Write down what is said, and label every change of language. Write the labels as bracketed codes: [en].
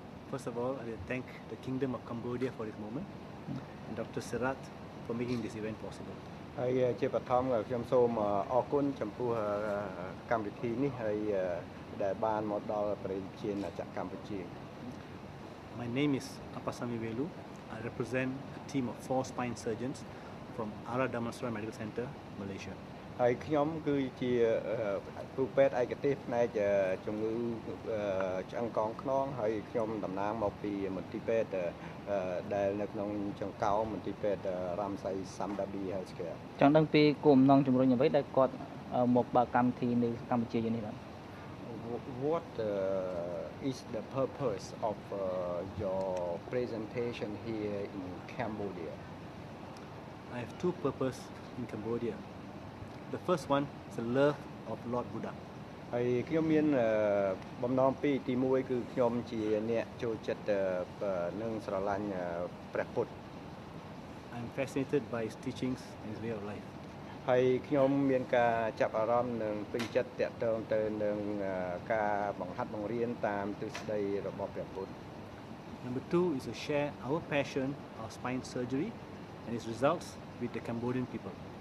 [en] First of all, I will thank the Kingdom of Cambodia for this moment and Dr. Serat for making this event possible. [km] ហើយជាបឋមខ្ញុំសូមអរគុណចំពោះកម្មវិធីនេះហើយដែលបានមកដល់ប្រជាជាតិកម្ពុជា [en] My name is Apasami Velu. I represent a team of 4 spine surgeons from Ara Damansara Medical Center, Malaysia. [km] ហើយខ្ញុំគឺជាគ្រូពេទ្យឯកទេសផ្នែកជំងឺឆ្អឹងកងខ្នងហើយខ្ញុំតំណាងមកពីមន្ទីរពេទ្យដែលនៅក្នុងចង្កោមមន្ទីរពេទ្យរ៉ាមសៃសាំដាប៊ីហើយស្គាល់ចង់ដឹងពីគោលបំណងជំរុញអ្វីដែលគាត់មកបើកកម្មវិធីនៅកម្ពុជាយើងនេះបាទ [en] What is the purpose of your presentation here in Cambodia? I have 2 purposes in Cambodia. The first one is the love of Lord Buddha. [km] ហើយខ្ញុំមានបំណងពីរទី1គឺខ្ញុំជាអ្នកចូលចិត្តនឹងស្រឡាញ់ព្រះពុទ្ធ [en] I'm fascinated by his teachings and his way of life. [km] ហើយខ្ញុំមានការចាប់អារម្មណ៍និងពេញចិត្តតាក់ទងទៅនឹងការបង្ហាត់បង្រៀនតាមទ្រឹស្ដីរបស់ព្រះពុទ្ធ [en] Number 2 is to share our passion of spine surgery and its results with the Cambodian people.